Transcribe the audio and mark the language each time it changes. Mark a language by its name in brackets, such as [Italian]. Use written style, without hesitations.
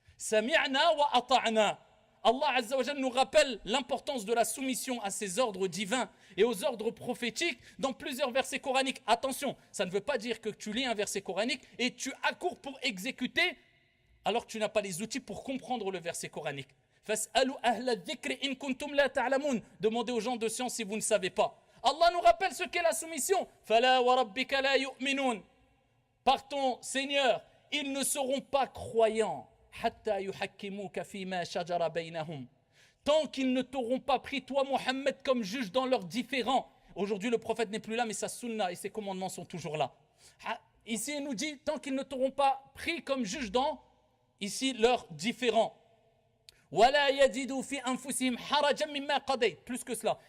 [Arabic] Sami'na wa ata'na. [French] Allah Azza wa Jalla nous rappelle l'importance de la soumission à ces ordres divins et aux ordres prophétiques dans plusieurs versets coraniques. Attention, ça ne veut pas dire que tu lis un verset coranique et tu accours pour exécuter alors que tu n'as pas les outils pour comprendre le verset coranique. [Arabic] فاسألوا أهل الذكر إن كنتم لا تعلمون. [French] Demandez aux gens de science si vous ne savez pas. Allah nous rappelle ce qu'est la soumission. [Arabic] فلا وربك لا يؤمنون. [French] Par ton Seigneur, ils ne seront pas croyants. [Arabic] حتى يحكموك فيما شجر بينهم. [French] Tant qu'ils ne t'auront pas pris, toi, Mohammed, comme juge dans leurs différends. Aujourd'hui, le prophète n'est plus là, mais sa sunna et ses commandements sont toujours là. Ici, il nous dit, tant qu'ils ne t'auront pas pris comme juge dans, ici, leurs différends. Plus que cela.